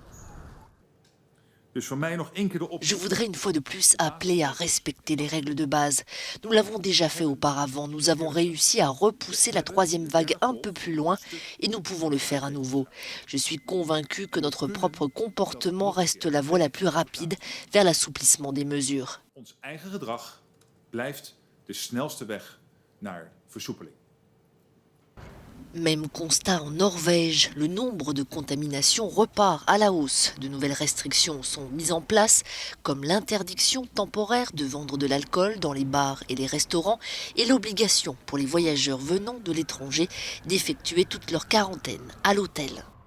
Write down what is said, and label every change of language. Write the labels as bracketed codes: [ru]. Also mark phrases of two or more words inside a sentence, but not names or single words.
[fr] Je voudrais une fois de plus appeler à respecter les règles de base. Nous l'avons déjà fait auparavant. Nous avons réussi à repousser la 3e vague un peu plus loin et nous pouvons le faire à nouveau. Je suis convaincue que notre propre comportement reste la voie la plus rapide vers l'assouplissement des mesures. [nl] Ons eigen gedrag blijft de snelste weg naar versoepeling. [fr] Même constat en Norvège, le nombre de contaminations repart à la hausse. De nouvelles restrictions sont mises en place, comme l'interdiction temporaire de vendre de l'alcool dans les bars et les restaurants et l'obligation pour les voyageurs venant de l'étranger d'effectuer toute leur quarantaine à l'hôtel.